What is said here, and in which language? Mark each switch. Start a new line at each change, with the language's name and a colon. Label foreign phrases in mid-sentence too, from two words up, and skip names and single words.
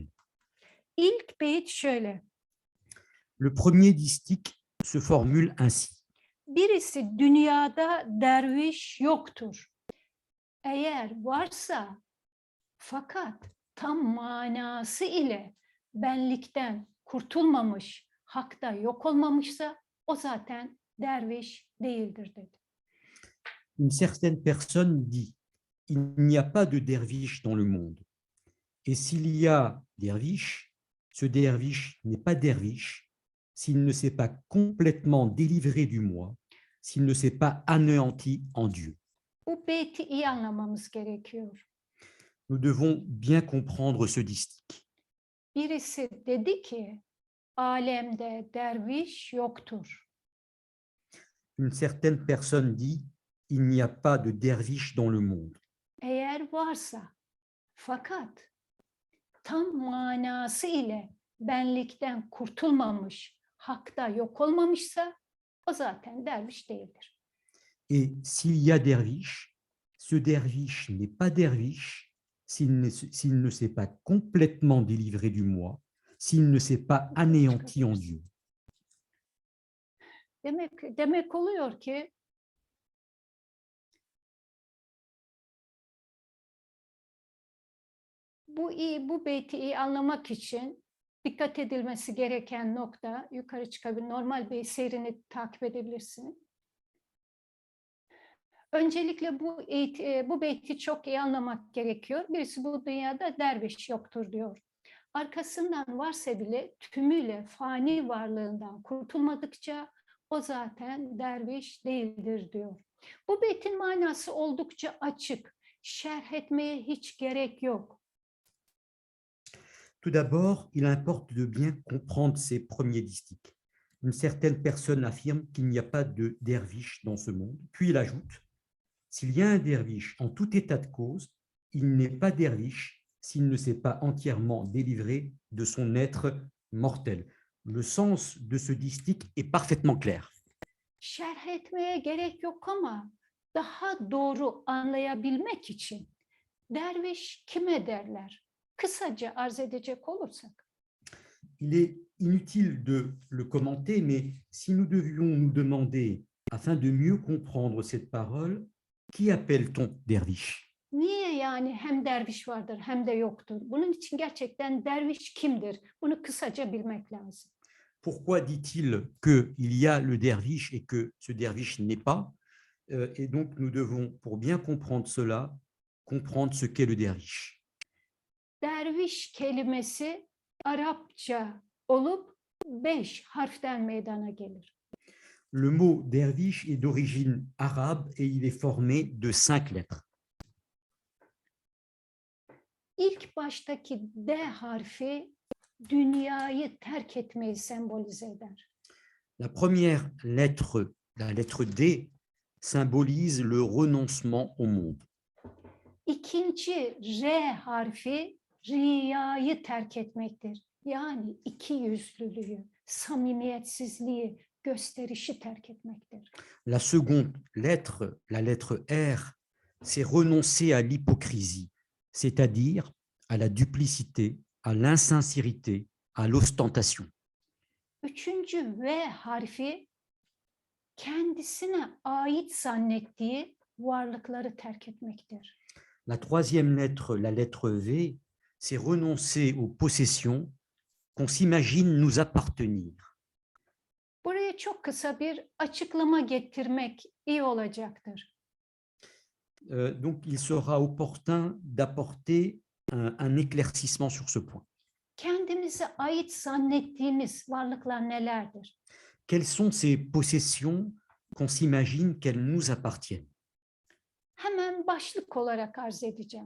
Turkish: İlk beyit şöyle.
French: Le premier distique se formule ainsi.
Turkish: Birisi dünyada derviş yoktur. Eğer varsa fakat tam manası ile benlikten kurtulmamış, hakta yok olmamışsa o zaten derviş değildir dedi.
French: Une certaine personne dit, il n'y a pas de derviche dans le monde. Et s'il y a derviche, ce derviche n'est pas derviche s'il ne s'est pas complètement délivré du moi, s'il ne s'est pas anéanti en Dieu.
Turkish: Bu beyti iyi anlamamız gerekiyor.
French: Nous devons bien comprendre ce distique.
Turkish: Birisi dedi ki alemde derviş yoktur.
French: Une certaine personne dit, il n'y a pas de derviche dans le monde.
Turkish: Eğer varsa fakat tam manası ile benlikten kurtulmamış, hakta yok olmamışsa o zaten derviş değildir.
French: Et s'il y a derviche, ce derviche n'est pas derviche s'il ne s'est pas complètement délivré du moi, s'il ne s'est pas anéanti en Dieu.
Turkish: Demek oluyor ki bu beyti iyi anlamak için dikkat edilmesi gereken nokta, yukarı çıkabilir, normal bir seyrini takip edebilirsin. Öncelikle bu beyti çok iyi anlamak gerekiyor. Birisi bu dünyada derviş yoktur diyor. Arkasından varsa bile tümüyle fani varlığından kurtulmadıkça o zaten derviş değildir diyor. Bu beytin manası oldukça açık. Şerh etmeye hiç gerek yok.
French: Tout d'abord, il importe de bien comprendre ces premiers distiques. Une certaine personne affirme qu'il n'y a pas de derviche dans ce monde, puis il ajoute: s'il y a un derviche en tout état de cause, il n'est pas derviche s'il ne s'est pas entièrement délivré de son être mortel. Le sens de ce distique est parfaitement clair.
Turkish: Şerh etmeye gerek yok ama daha doğru anlayabilmek için derviş kime derler? Kısaca arz edecek olursak.
French: Il est inutile de le commenter, mais si nous devions nous demander, afin de mieux comprendre cette parole, qui appelle-t-on derviche?
Turkish: Niye yani hem derviş vardır hem de yoktur? Bunun için gerçekten derviş kimdir? Bunu kısaca bilmek lazım.
French: Pourquoi dit-il qu'il y a le derviche et que ce derviche n'est pas? Et donc, nous devons, pour bien comprendre cela, comprendre ce qu'est le derviche.
Turkish: Derviş kelimesi Arapça olup 5 harften meydana gelir.
French: Le mot derviche est d'origine arabe et il est formé de 5 lettres.
Turkish: İlk baştaki D harfi dünyayı terk etmeyi sembolize eder.
French: La première lettre, la lettre D, symbolise le renoncement au monde.
Turkish: İkinci R harfi riyayı terk etmektir. Yani ikiyüzlülüğü, samimiyetsizliği, gösterişi terk etmektir.
French: La seconde lettre, la lettre R, c'est renoncer à l'hypocrisie, c'est-à-dire à la duplicité, à l'insincérité, à l'ostentation.
Turkish: Üçüncü V harfi kendisine ait zannettiği varlıkları terk etmektir.
French: La troisième lettre, la lettre V, c'est renoncer aux possessions qu'on s'imagine nous appartenir.
Turkish: Buraya çok kısa bir açıklama getirmek iyi olacaktır.
French: Donc, il sera opportun d'apporter un éclaircissement sur ce point.
Turkish: Kendimize ait zannettiğimiz varlıklar nelerdir?
French: Quelles sont ces possessions qu'on s'imagine qu'elles nous appartiennent?
Turkish: Hemen başlık olarak arz edeceğim.